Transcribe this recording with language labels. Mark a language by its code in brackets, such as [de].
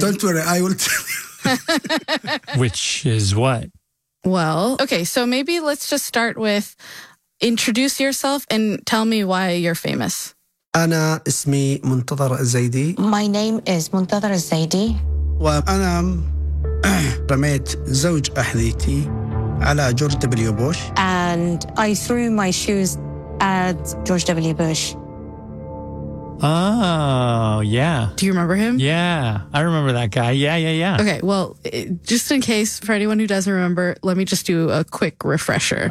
[en] Don't worry, I will tell you. Which is what? Well, okay, so maybe let's just start with introduce yourself and tell me why you're famous. [ar] أنا اسمي منتظر الزيدي. [en] My name is Muntadhar al Zaidi. [ar] وأنا رميت زوج أحذيتي على جورج دبليو بوش. [en] And I threw my shoes at George W. Bush. Oh, yeah. Do you remember him? Yeah, I remember that guy. Yeah. Okay, well, just in case for anyone who doesn't remember, let me just do a quick refresher.